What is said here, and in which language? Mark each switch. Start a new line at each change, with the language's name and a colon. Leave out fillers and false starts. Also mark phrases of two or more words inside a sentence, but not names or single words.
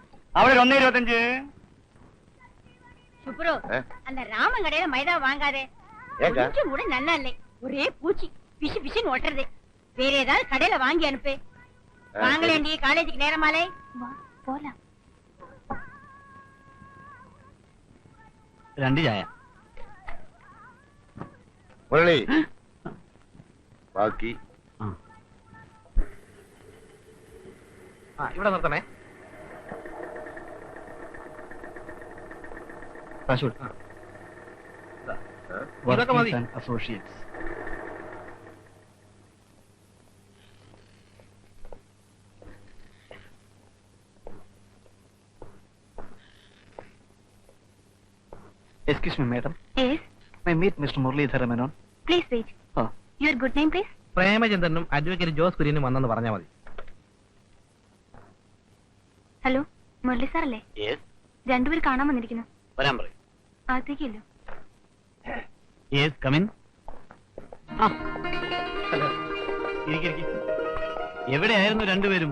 Malayalam: അവിടെ 1.25.
Tamil: சுப்ரு அந்த ராமன் கடையில மைதா வாங்காதே. ஏக்கா? கொஞ்சம் கூட நல்லா இல்லை. ஒரே பூச்சி பிசு பிசுன்னு ஒட்டுறது. வேற ஏதாவது கடையில வாங்கி அனுப்பு. வாங்கலேண்டி, காலேஜுக்கு நேரமாலே.
Malayalam: വാ പോലാം. 2 ചായ. മുരളി ബാക്കി ഇവിടെ നിർത്തണേ. ഇതൊക്കെ മതി.
English: അസോസിയേറ്റ്സ്. Excuse me, madam. Yes, May I meet Mr. Muralidhara Menon? please wait. Oh. Your good name, please?
Malayalam: പ്രേമചന്ദ്രനും അഡ്വക്കേറ്റ് ജോസ് കുര്യനും വന്നെന്ന് പറഞ്ഞാൽ മതി. ഹലോ, മുരളി സാറല്ലേ? രണ്ടുപേർ കാണാൻ വന്നിരിക്കുന്നു. വരാൻ പറയും. അകത്തേക്കല്ലോ.
English: Yes, come in.
Malayalam: എവിടെയായിരുന്നു രണ്ടുപേരും?